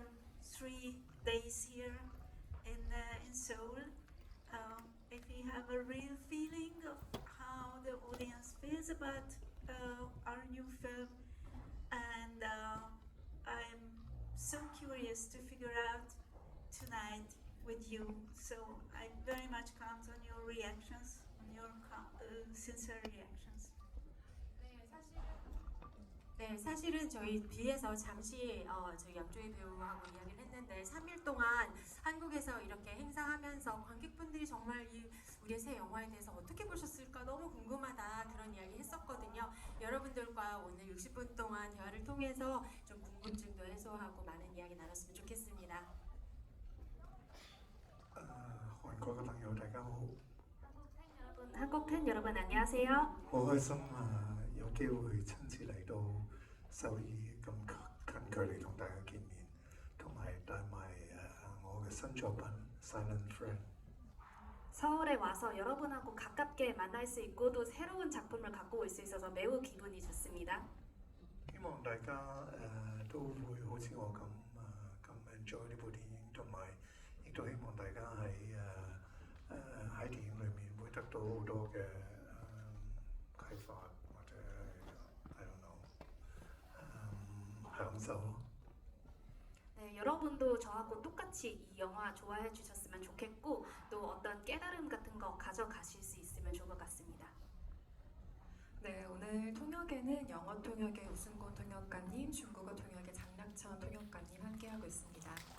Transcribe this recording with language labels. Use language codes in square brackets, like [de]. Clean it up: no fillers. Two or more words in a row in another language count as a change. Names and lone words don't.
[en] 3 days here in Seoul if we have a real feeling of how the audience feels about our new film, and I'm so curious to figure out tonight with you. So I very much count on your reactions, on your sincere reactions. [ko] 사실은 저희 뒤에서 잠시 저희 양조희 배우하고 이야기를 했는데 3일 동안 한국에서 이렇게 행사하면서 관객분들이 정말 우리의 새 영화에 대해서 어떻게 보셨을까 너무 궁금하다 그런 이야기 했었거든요. 여러분들과 오늘 60분 동안 대화를 통해서 좀 궁금증도 해소하고 많은 이야기 나눴으면 좋겠습니다. [yue] 韓國嘅朋友大家好， [ko] 한국 팬 여러분 안녕하세요. [yue] 好開心有機會親自嚟到首爾咁近距離同大家見面，同埋帶埋我嘅新作品《Silent Friend》。 [ko] 서울에 와서 여러분하고 가깝게 만날 수 있고 또 새로운 작품을 갖고 올 수 있어서 매우 기분이 좋습니다. [yue] 希望大家都會好似我咁enjoy 呢部電影，同埋亦都希望大家喺電影裏面會得到好多嘅啟發或者 [en] I don't know [yue] 享受。 [ko] 네, 여러분도 저하고 똑같이 이 영화 좋아해 주셨으면 좋겠고 또 어떤 깨달음 같은 거 가져가실 수 있으면 좋을 것 같습니다. 네, 오늘 통역에는 영어 통역의 우승곤 통역가님, 중국어 통역의 장낙천 통역가님 함께하고 있습니다.